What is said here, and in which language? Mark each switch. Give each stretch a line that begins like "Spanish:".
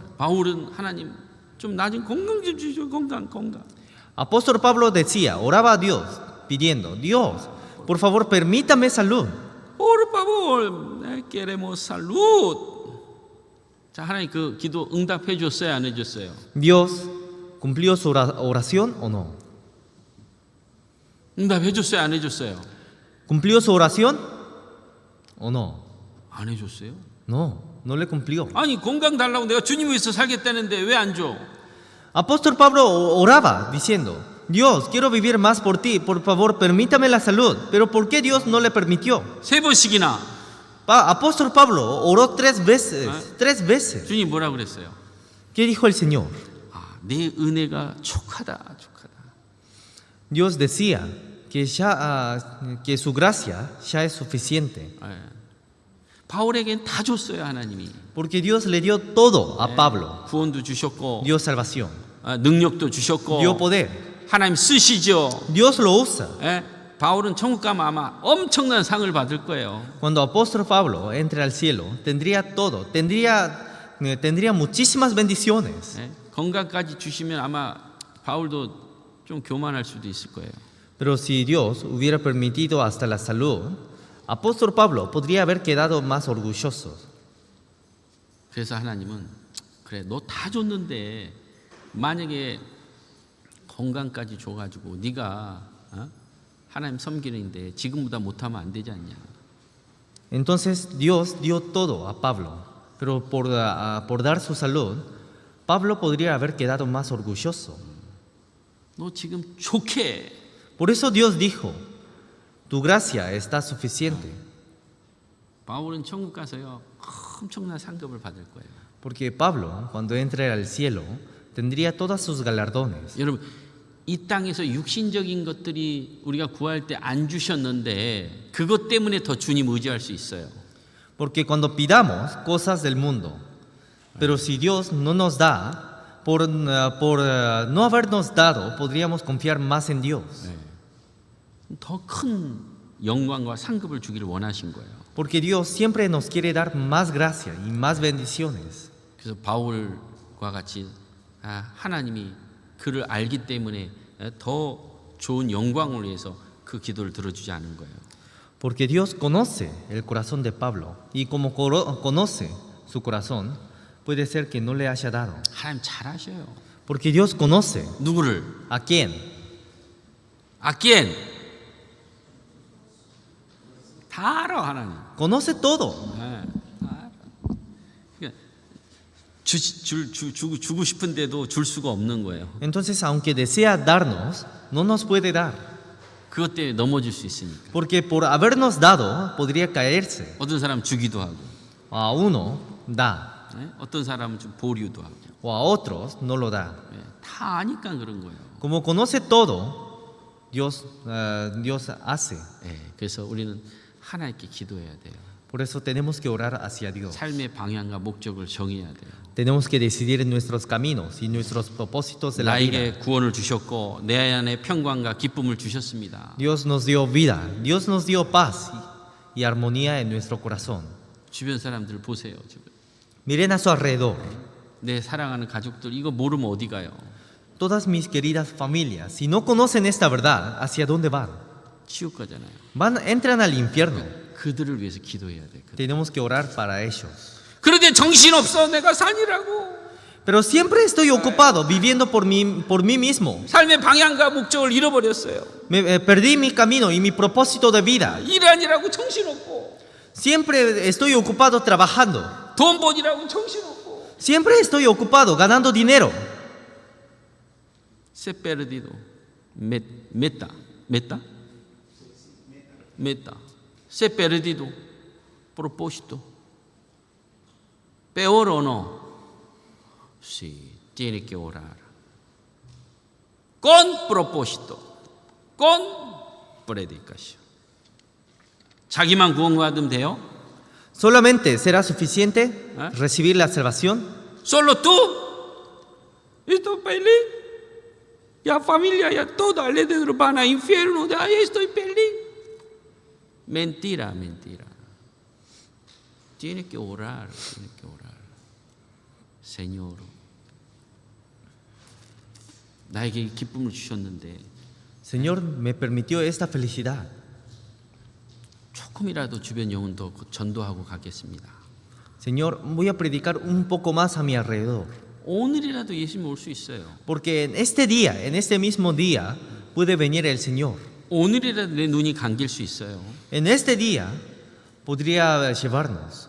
Korean: 바울은 하나님 좀 나 좀 건강 좀 주시오. 건강.
Spanish: Apóstol Pablo decía, oraba a Dios, pidiendo, Dios, por favor, permítame salud. Por favor, queremos salud.
Korean: 자, 하나님 그 기도 응답해 줬어요, 안 해줬어요?
Spanish: Dios cumplió su oración o no.
Korean: 응답해 줬어요, 안 해줬어요?
Spanish: ¿Cumplió su oración o no?
Korean: 안 해줬어요?
Spanish: No, no le cumplió.
Korean: 아니 건강 달라고 내가 주님 위해서 살겠다는데 왜 안 줘?
Spanish: Apóstol Pablo oraba diciendo, Dios, quiero vivir más por ti, por favor, permítame la salud. Pero ¿por qué Dios no le permitió?
Korean: 세 번씩이나
Spanish: Apóstol Pablo oró 3 veces, 3 veces.
Korean: 주님 뭐라 그랬어요?
Spanish: ¿Qué dijo el Señor?
Korean: 아, 내 은혜가 족하다.
Spanish: Dios decía que, que su gracia ya es suficiente.
Korean: 예. 바울에겐 다 줬어요, 하나님이.
Spanish: Porque Dios le dio todo a Pablo.
Korean: 구원도 주셨고,
Spanish: Dio salvación,
Korean: 능력도 주셨고,
Spanish: dio poder.
Korean: 하나님 쓰시죠.
Spanish: Dios lo usa.
Korean: 예? 바울은 천국 가면 아마 엄청난 상을 받을 거예요.
Spanish: Cuando apóstol Pablo entre al cielo, tendría todo, tendría muchísimas bendiciones.
Korean: 예? 건강까지 주시면 아마 바울도 좀 교만할 수도 있을 거예요.
Spanish: Pero si Dios hubiera permitido hasta la salud, apóstol Pablo podría haber quedado más orgulloso.
Korean: 그래서 하나님은 그래 너 다 줬는데 만약에 건강까지 줘가지고 네가 하나님 섬기는데 지금보다 못하면 안 되지 않냐.
Spanish: Entonces Dios dio todo a Pablo, pero por dar su salud, Pablo podría haber quedado más orgulloso.
Korean: 너 지금 좋게.
Spanish: Por eso Dios dijo, tu gracia está suficiente.
Korean: 바울은 천국 가서요 엄청난 상급을 받을 거예요.
Spanish: Porque Pablo, cuando entre al cielo, tendría todos sus galardones.
Korean: 여러분 이 땅에서 육신적인 것들이 우리가 구할 때 안 주셨는데 그것 때문에 더 주님 의지할 수 있어요.
Spanish: Porque cuando pidamos cosas del mundo, pero si Dios no nos da, por no habernos dado, podríamos confiar más en Dios.
Korean: 더 큰 영광과 상급을 주기를 원하신 거예요.
Spanish: Porque Dios siempre nos quiere dar más gracia y más bendiciones.
Korean: 그래서 바울과 같이 하나님이 그를 알기 때문에 더 좋은 영광을 위해서 그 기도를 들어주지 않은 거예요.
Spanish: Porque Dios conoce el corazón de Pablo y como conoce su corazón, puede ser que no le haya dado.
Korean: 하나님 잘 아셔요.
Spanish: Porque Dios conoce
Korean: 누구를?
Spanish: a quién. ¿A quién?
Korean: 다 알아 하나님.
Spanish: Conoce todo.
Korean: 다 알아. 그러니까 주고 싶은데도 줄 수가 없는 거예요.
Spanish: Entonces, aunque desea darnos, no nos puede dar.
Korean: 그것 때문에 넘어질 수 있으니까.
Spanish: Porque por habernos dado, podría caerse.
Korean: 어떤 사람 주기도 하고,
Spanish: A uno da,
Korean: 어떤 사람은 좀 보류도 하고,
Spanish: o a otros no lo da.
Korean: 다 아니까 그런 거예요.
Spanish: Como conoce todo, Dios hace.
Korean: 그래서 우리는 하나님께 기도해야 돼요.
Spanish: Por eso tenemos que orar hacia Dios.
Korean: 삶의 방향과 목적을 정해야 돼요.
Spanish: Tenemos que decidir nuestros caminos y nuestros propósitos de la vida.
Korean: 나에게 구원을 주셨고 내 안에 평강과 기쁨을 주셨습니다.
Spanish: Dios nos dio vida, Dios nos dio paz y armonía en nuestro corazón.
Korean: 주변 사람들 보세요.
Spanish: Miren a su alrededor.
Korean: 내 사랑하는 가족들 이거 모르면 어디 가요?
Spanish: Todas mis queridas familias, si no conocen esta verdad, ¿hacia dónde van?
Korean: 지옥 가잖아요.
Spanish: Entran al infierno.
Korean: 그들을 위해서 기도해야 돼.
Spanish: Tenemos que orar para ellos.
Korean: 그런데 정신 없어. 내가 산이라고.
Spanish: Pero siempre estoy ocupado viviendo por mí mismo.
Korean: 삶의 방향과 목적을 잃어버렸어요.
Spanish: Perdí mi camino y mi propósito de vida.
Korean: 일 아니라고 정신 없고.
Spanish: Siempre estoy ocupado trabajando.
Korean: 돈 버니라고 정신 없고. Siempre estoy ocupado ganando dinero.
Spanish: Se perdido. Meta. Se perdido. Propósito. Peor o no. Sí, tiene que orar. Con propósito. Con predicación.
Korean: 자기만 구원받으면 돼요?
Spanish: ¿Solamente será suficiente recibir la salvación? Solo tú. Estoy feliz. Ya familia, ya todo alrededor van a infierno. Ya estoy feliz. Mentira. Tiene que orar, tiene que orar.
Korean: Señor, 나에게 기쁨을 주셨는데
Spanish: Señor, me permitió esta felicidad.
Korean: 조금이라도 주변 영혼도 전도하고 가겠습니다.
Spanish: Señor, voy a predicar un poco más a mi alrededor.
Korean: 오늘이라도 예수님 올 수 있어요.
Spanish: Porque en este día, en este mismo día, puede venir el Señor.
Korean: 오늘이라도 내 눈이 감길 수 있어요.
Spanish: En este día podría llevarnos.